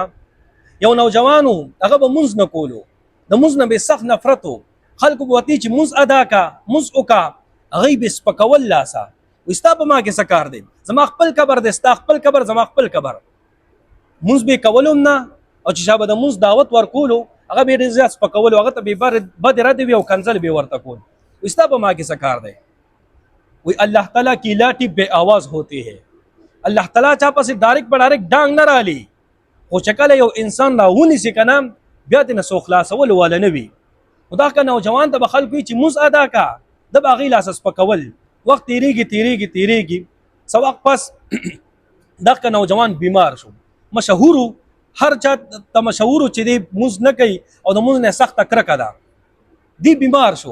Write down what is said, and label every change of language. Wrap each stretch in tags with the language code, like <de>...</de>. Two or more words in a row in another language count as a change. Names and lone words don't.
<ps>یو نوجوانو هغه به مونځ نه کولو، د مونځ نه به سخت نفرت و، خلکو به ورته چې مونځ ادا کا مونځ وکړه، هغوی به سپکول لاسه ستا په ما کې څه کار دی؟ زما خپل قبر دی، ستا خپل قبر زما خپل قبر. مونځ به یې کولو هم نه، او چې چا به د مونځ دعوت ورکولو هغه به یې ډېر زیات سپکولو، هغه ته به بد رد وي او کنځل به یې ورته کول. ستا په ما کې څه کار دی؟</ps> <ur>وی اللہ تعالیٰ کی لاٹھی بے آواز ہوتی ہے.</ur> <ps>الله تعالی چا پسې ډایرکټ په ډایرکټ ډانګ نه رالي، خو چې کله یو انسان راونیسي که نه بیا ترې نه څوک خلاصول واله نه وي. نو دا که نوجوان ته به خلکو وي چې مونځ ادا کا، ده به هغې لاسه سپکول. وخت تیریږي څه وخت پس دغه نوجوان بیمار شو، مشهورو هر چا ته مشهورو چې دی مونځ نه کوي او د مونځ نه سخته کرکه ده، دی بیمار شو.</ps>